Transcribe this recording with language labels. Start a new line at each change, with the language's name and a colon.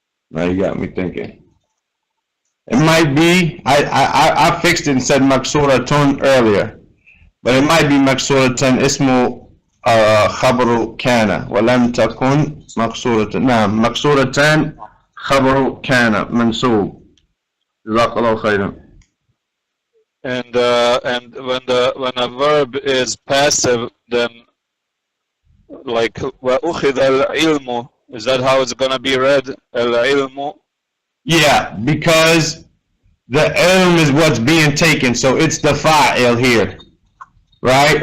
English: Now you got me thinking. It might be, I fixed it and said مكسورة earlier, but it might be
Arabic: مكسورة اسمه خبر كان ولم تكن مكسورة. نعم مكسورة خبر كان منصوب. جزاك الله خيرا.
English: And when a verb is passive, then like
Arabic: وأخذ العلم,
English: is that how it's gonna be read?
Arabic: العلم.
English: Yeah, because the ilm is what's being taken, so it's the fa'il here, right?